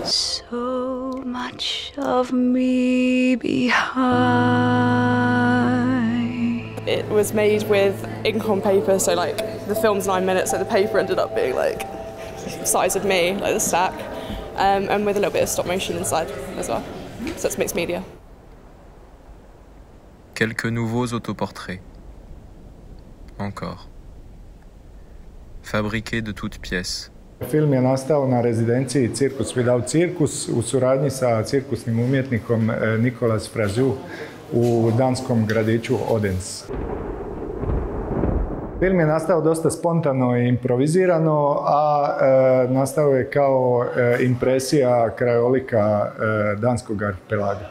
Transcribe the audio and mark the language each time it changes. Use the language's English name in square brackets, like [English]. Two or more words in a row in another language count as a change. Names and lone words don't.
[English] So much of me behind. It was made with ink on paper, so like the film's 9 minutes, so the paper ended up being like the size of me, like the stack, and with a little bit of stop motion inside as well. So it's mixed media. [French] Quelques nouveaux autoportraits. Encore. Fabriqués de toutes pièces. [Croatian] Film je nastao na rezidenciji Cirkus without Cirkus u suradnji sa cirkusnim umjetnikom Nicolas Frazu u danskom gradiću Odense. Film je nastao dosta spontano i improvizirano, a nastao je kao impresija krajolika danskog arhipelaga.